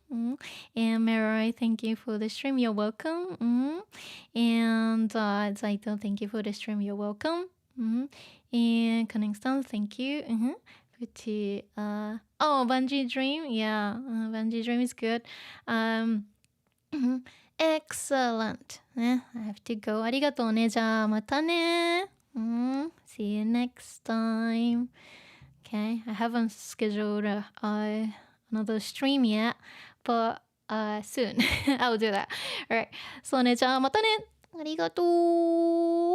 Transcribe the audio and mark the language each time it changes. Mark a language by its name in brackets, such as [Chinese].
[English] And Mirai, thank you for the stream. You're welcome. And Zaito, thank you for the stream. You're welcome. And Cunningston, thank you. Pretty. Bungee Dream. Yeah, Bungee Dream is good. Excellent. ね、I have to go. [Japanese] ありがとうね。じゃあまたね。 [English] See you next time. Okay, I haven't scheduled another stream yet, but soon I'll do that. Alright. [Japanese] そうね。じゃあまたね。ありがとう。